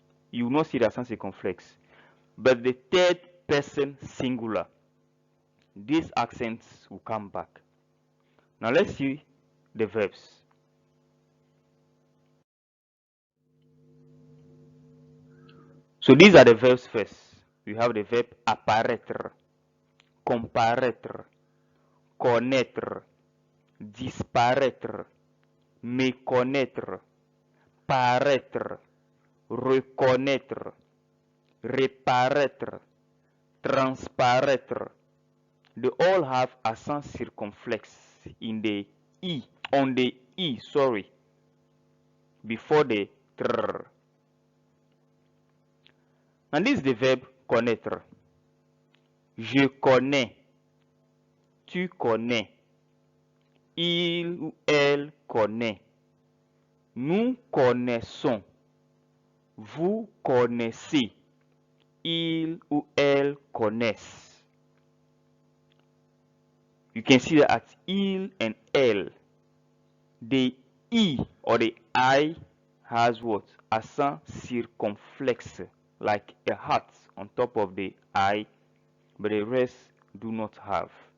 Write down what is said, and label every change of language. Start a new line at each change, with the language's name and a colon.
English: You will not see the accent circumflex. But the third person singular, these accents will come back. Now let's see the verbs. So these are the verbs first. We have the verb
French: apparaître, comparaître, connaître, disparaître, méconnaître, paraître, reconnaître, reparaître, transparaître.
English: They all have accent circumflex in the E, on the E, sorry, before the tr. And this is the verb connaître.
French: Je connais, tu connais, il ou elle connaît, nous connaissons, vous connaissez, il ou elle connaissent.
English: You can see that at il and elle, the E or the I has what? Accent circumflex, like a heart on top of the I, but the rest do not have.